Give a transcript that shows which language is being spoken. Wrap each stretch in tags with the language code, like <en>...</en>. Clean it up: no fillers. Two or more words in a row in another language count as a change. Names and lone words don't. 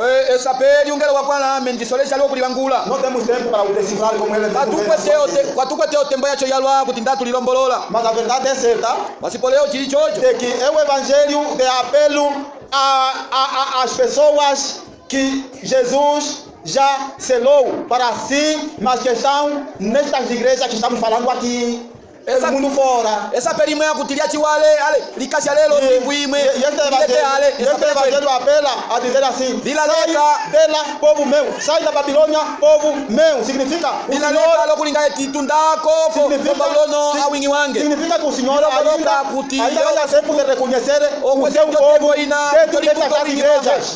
<pt>Não temos tempo para o decifrar como ele mas a verdade é certa de que é o evangelho de apelo às pessoas que Jesus já selou para si, mas que estão nestas igrejas que estamos falando aqui. Esse mundo fora. Essa perima é kutilia chiwale, ale, likasha lelo tibuime. E este evangelho apela a dizer assim: sai dela, povo meu, sai da Babilônia, povo meu. Significa o Senhor. Significa que o Senhor ainda vai dar tempo de reconhecer o seu povo dentro destas igrejas.</pt>